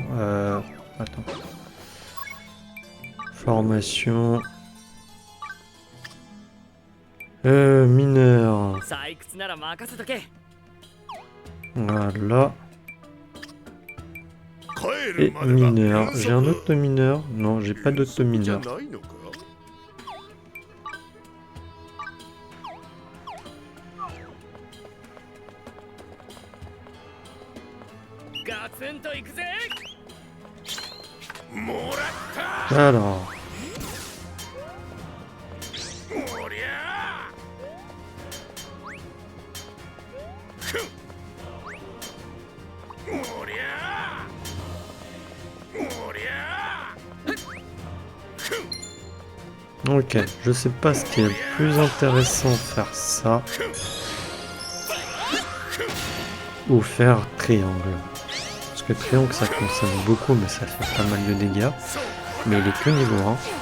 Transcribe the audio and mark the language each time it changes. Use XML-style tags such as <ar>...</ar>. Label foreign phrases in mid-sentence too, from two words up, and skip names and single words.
<fr>Attends. Formation... mineur.</fr> <ja>採掘なら任せとけ。</ja> <fr>Voilà.</fr> <ja>帰</ja> <fr>Et</fr> <ja>るまでは</ja> <fr>mineur.</fr> <ja>休息</ja> <fr>J'ai un auto-mineur? Non, j'ai pas d'auto-mineur.</fr> <ja>じゃないのかガツンと行くぜ。もらった</ja> <fr>Alors. おりゃふんおりゃおりゃふん Ok, je sais pas ce qui est le plus intéressant, faire ça ou faire triangle. Parce que triangle ça consomme beaucoup mais ça fait pas mal de dégâts. Mais il est que niveau 1.</fr>